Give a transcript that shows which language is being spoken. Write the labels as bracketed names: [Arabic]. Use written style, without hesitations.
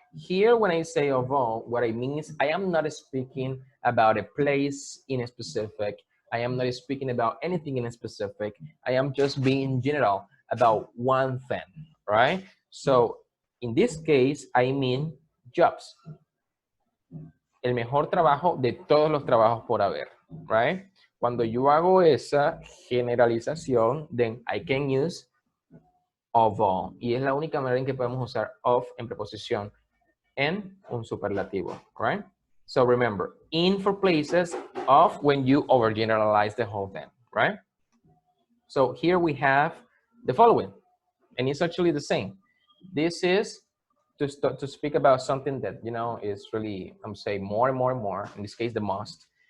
[English] Here, when I say of all, what I mean is I am not speaking about a place in a specific. I am not speaking about anything in a specific. I am just being general about one thing, right? So in this case, I mean jobs. [Spanish] El mejor trabajo de todos los trabajos por haber, [English] right? [Spanish] Cuando yo hago esa generalización, [English] then I can use of all. [Spanish] Y es la única manera en que podemos usar of en preposición en un superlativo, [English] right? So remember, in for places, of when you overgeneralize the whole thing, right? So here we have the following, and it's actually the same. This is to speak about something that, you know, is really, I'm saying more and more and more, in this case, the most.